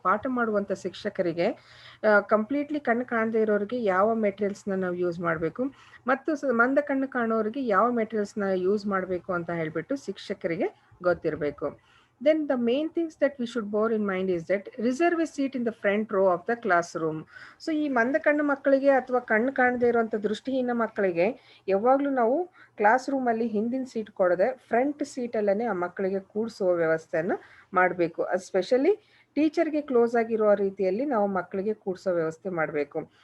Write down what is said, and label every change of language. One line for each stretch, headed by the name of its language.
Kannada: ಪಾಠ ಮಾಡುವಂಥ ಶಿಕ್ಷಕರಿಗೆ ಕಂಪ್ಲೀಟ್ಲಿ ಕಣ್ಣು ಕಾಣದೇ ಇರೋರಿಗೆ ಯಾವ ಮೆಟೀರಿಯಲ್ಸ್ನ ನಾವು ಯೂಸ್ ಮಾಡಬೇಕು ಮತ್ತು ಮಂದ ಕಣ್ಣು ಕಾಣೋರಿಗೆ ಯಾವ ಮೆಟೀರಿಯಲ್ಸ್ನ ಯೂಸ್ ಮಾಡಬೇಕು ಅಂತ ಹೇಳ್ಬಿಟ್ಟು ಶಿಕ್ಷಕರಿಗೆ ಗೊತ್ತಿರಬೇಕು.
English: Then the main things that we should bear in mind is that reserve a seat in the front row of the classroom.
Kannada: So ಈ ಮಂದ ಕಣ್ಣು ಮಕ್ಕಳಿಗೆ ಅಥವಾ ಕಣ್ಣು ಕಾಣದೇ ಇರುವಂಥ ದೃಷ್ಟಿಹೀನ ಮಕ್ಕಳಿಗೆ ಯಾವಾಗಲೂ ನಾವು ಕ್ಲಾಸ್ ರೂಮಲ್ಲಿ ಹಿಂದಿನ ಸೀಟ್ ಕೊಡದೆ ಫ್ರಂಟ್ ಸೀಟಲ್ಲೇ ಆ ಮಕ್ಕಳಿಗೆ ಕೂಡಿಸುವ ವ್ಯವಸ್ಥೆಯನ್ನು ಮಾಡಬೇಕು. ಅದು ಸ್ಪೆಷಲಿ ಟೀಚರ್ಗೆ ಕ್ಲೋಸ್ ಆಗಿರೋ ರೀತಿಯಲ್ಲಿ ನಾವು ಮಕ್ಕಳಿಗೆ ಕೂಡಿಸೋ ವ್ಯವಸ್ಥೆ ಮಾಡಬೇಕು.